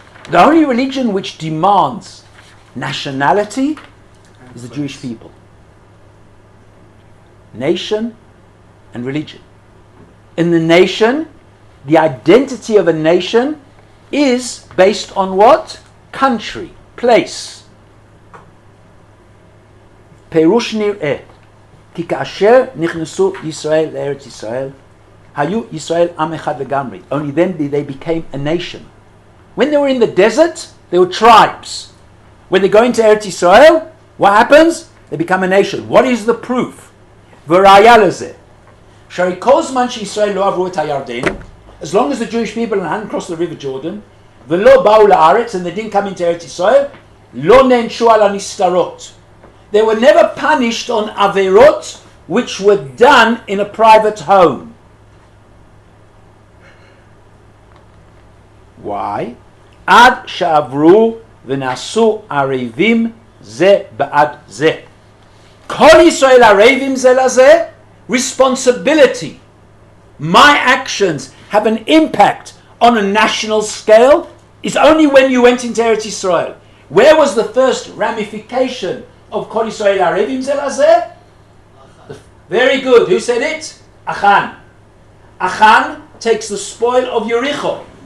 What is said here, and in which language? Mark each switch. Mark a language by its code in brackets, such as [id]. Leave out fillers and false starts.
[en] The only religion which demands nationality is the Jewish people. Nation and religion. In the nation, the identity of a nation is based on what? Country, place. [he] פירוש נראה כי כאשר נכנסו ישראל לארץ ישראל היו ישראל עם אחד לגמרי. [en] Only then they became a nation. When they were in the desert, they were tribes. When they go into Eretz Israel, what happens? They become a nation. What is the proof? [he] וראיה לזה שהרי כל זמן שישראל לא עברו את הירדן, [en] as long as the Jewish people hadn't crossed the river Jordan, [he] ולא באו לארץ, [en] and they didn't come into Eretz Israel, [he] לא נענשו על הנסתרות. [en] They were never punished on averot which were done in a private home. Why? [he] עד שעברו ונעשו ערבים זה בעד זה. כל ישראל ערבים זה לזה. [en] Responsibility. My actions have an impact on a national scale is only when you went into Eretz Israel. Where was the first ramification of Kol Yisrael Arevim Ze Lazeh? Very good. Who said it? Achan. Achan takes the spoil of Yericho.